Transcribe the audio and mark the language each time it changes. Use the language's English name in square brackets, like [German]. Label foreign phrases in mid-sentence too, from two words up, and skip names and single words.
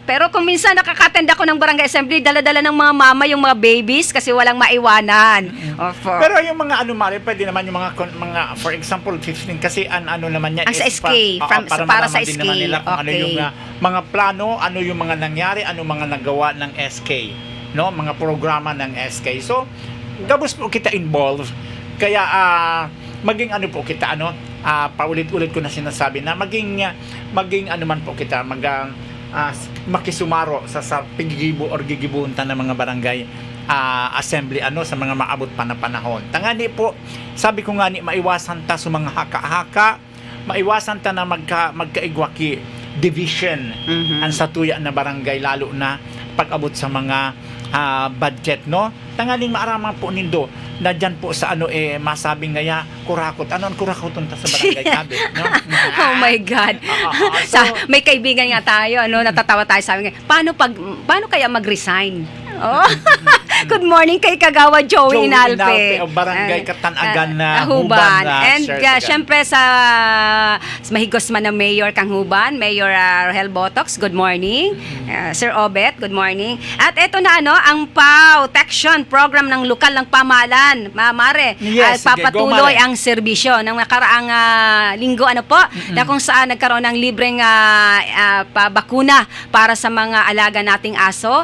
[Filipino] Pero kung minsan nakaka-attend ako ng barangay assembly, dala-dala ng mga mama yung mga babies kasi walang maiwanan. Pero yung mga mari, pwede naman yung mga for example 15 kasi naman niya ang sa SK para sa din SK. naman nila kung ano Okay. yung mga plano, ano yung mga nangyari, ano mga nagawa ng SK, no, mga programa ng SK. [Bikol] So Gabos po kita involved. Kaya maging po kita paulit-ulit ko na sinasabi na maging man po kita makisumaro sa pigigibo or gigibuntan ng mga barangay assembly sa mga maabot pa na panahon. Tangani po, sabi ko nga maiwasan ta sa mga haka-haka, maiwasan ta na magkaigwaki division ang satuya na barangay, lalo na pag-abot sa mga budget, no? Tangaling maaraman po nindo na dyan po sa masabing ngaya kurakot. Ano ang kurakoton ta sa barangay kabit, no? [English] Oh my God. [Filipino] May kaibigan nga tayo, natatawa tayo, sabi nga, paano kaya mag-resign? [English] Good morning [Filipino] kay Kagawa Joey Inalpe. O barangay Katanagan na Huban. And Sir, [Bikol] syempre sa mahigos man na Mayor Kang Huban, Mayor Rahel Botox, [English] good morning. Sir Obet, good morning. [Filipino] At eto na ang protection program ng lokal ng pamahalaan. Mare, Yes, sige, papatuloy go, Mare. ang serbisyo ng nakaraang linggo na kung saan nagkaroon ng libreng pabakuna para sa mga alaga nating aso, pagpakapon.